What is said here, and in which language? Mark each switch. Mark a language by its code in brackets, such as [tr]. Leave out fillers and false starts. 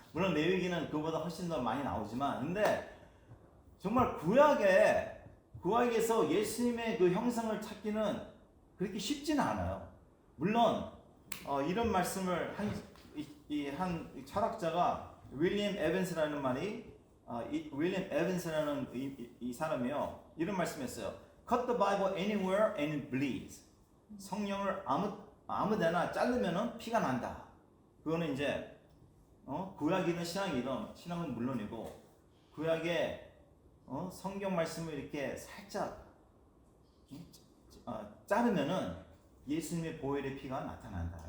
[ko] 물론 레위기는 그보다 훨씬 더 많이 나오지만 근데 정말 구약에서 예수님의 그 형상을 찾기는 그렇게 쉽지는 않아요. 물론 이런 말씀을 한 철학자가 윌리엄 에반스라는 윌리엄 에반스라는 이 사람이요 이런 말씀했어요. [en] Cut the Bible anywhere and it bleeds. [ko] 성령을 아무데나 자르면은 피가 난다. 그거는 이제 구약이든 신학은 물론이고 구약의 성경 말씀을 이렇게 살짝 자르면은 예수님의 보혈의 피가 나타난다.